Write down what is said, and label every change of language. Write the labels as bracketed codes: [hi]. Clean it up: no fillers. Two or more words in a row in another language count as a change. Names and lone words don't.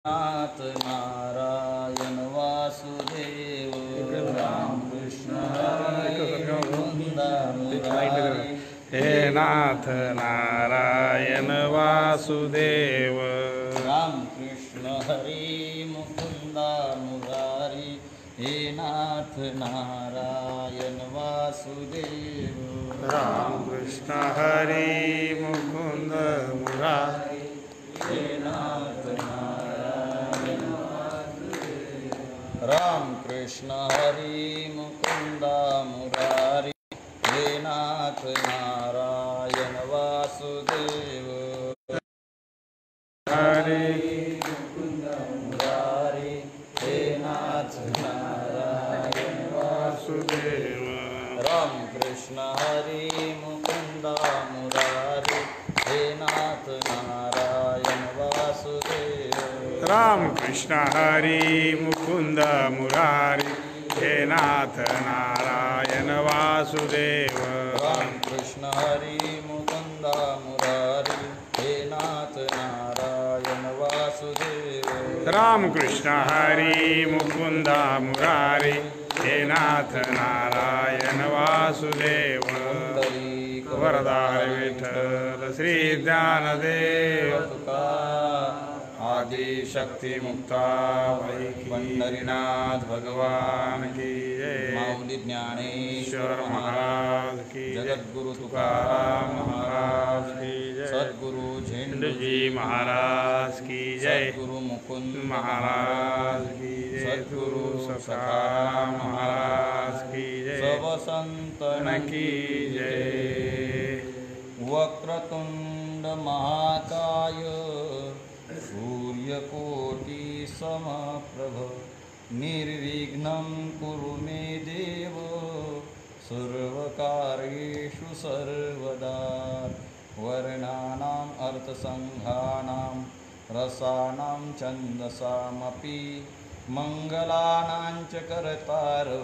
[sa] नाथ नारायण वासुदेव राम कृष्ण हरे मुकुंद मुरारी हे नाथ नारायण वासुदेव राम कृष्ण हरे मुकुंद मुरारी हे नाथ नारायण वासुदेव राम कृष्ण हरे मुकुंद मुरारी हे नाथ नारायण वासुदेव राम कृष्ण हरे मुकुंद मुरारी हे नाथ नारायण वासुदेव हरे मुकुंद मुरारी हे नाथ नारायण वासुदेव राम कृष्ण हरे मुकुंद मुरारी हे नाथ नारायण वासुदेव राम कृष्ण हरे मुकुंद मुरारी हे नाथ नारायण वासुदेव राम कृष्ण हरे मुकुंद मुरारी हे नाथ नारायण वासुदेव [hi] राम कृष्ण हरे मुकुंद मुरारी हे नाथ नारायण वासुदेव वरदा हरे विठ्ठल श्री ज्ञानदेव आदि शक्ति मुक्ता पंढरीनाथ भगवान की जय माऊली ज्ञानेश्वर ईश्वर महाराज की जय जगद्गुरु तुकाराम महाराज की जय सद्गुरु झेंडू जी महाराज की जय सद्गुरु मुकुंद महाराज की जय सद्गुरु सखाराम महाराज की जय सब संतन की जय [sa] वक्रतुंड महाकाय सूर्यकोटि समप्रभ निर्विघ्नं कुरु मे देव सर्वकार्येषु सर्वदा वर्णानाम् अर्थसंघानां रसानां छन्दसामपि मङ्गलानां च कर्तारौ